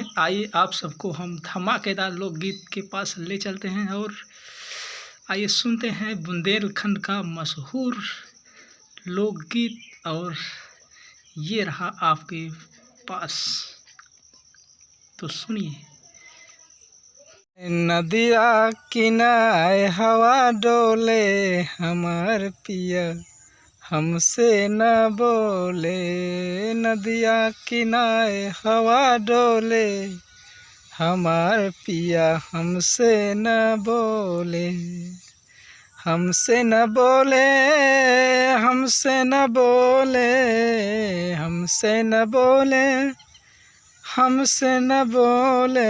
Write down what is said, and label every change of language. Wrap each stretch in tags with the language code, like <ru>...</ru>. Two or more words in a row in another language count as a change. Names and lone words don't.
<hi>आइए आप सबको हम धमाकेदार लोकगीत के पास ले चलते हैं और आइए सुनते हैं बुंदेलखंड का मशहूर लोकगीत। और ये रहा आपके पास, तो सुनिए।</hi> <bns>नदिया किनारे हवा डोले, हमार पिया हमसे न बोले। नदिया किनारे हवा डोले, हमार पिया हमसे न बोले। हमसे न बोले, हमसे न बोले, हमसे न बोले, हमसे न बोले।</bns>